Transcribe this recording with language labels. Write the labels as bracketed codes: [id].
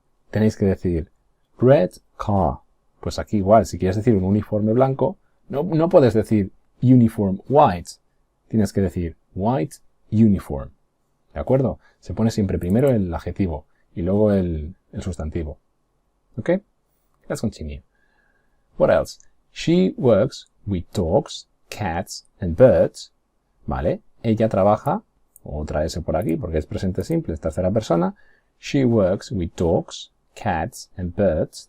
[es] Tenéis que decir red car. Pues aquí igual, si quieres decir un uniforme blanco, no puedes decir uniform white. Tienes que decir white uniform. ¿De acuerdo? Se pone siempre primero el adjetivo y luego el sustantivo. [en] ¿Ok? Let's continue. What else? She works with dogs, cats and birds. [es] ¿Vale? Ella trabaja, otra S por aquí porque es presente simple, es tercera persona. [en] She works with dogs, cats and birds.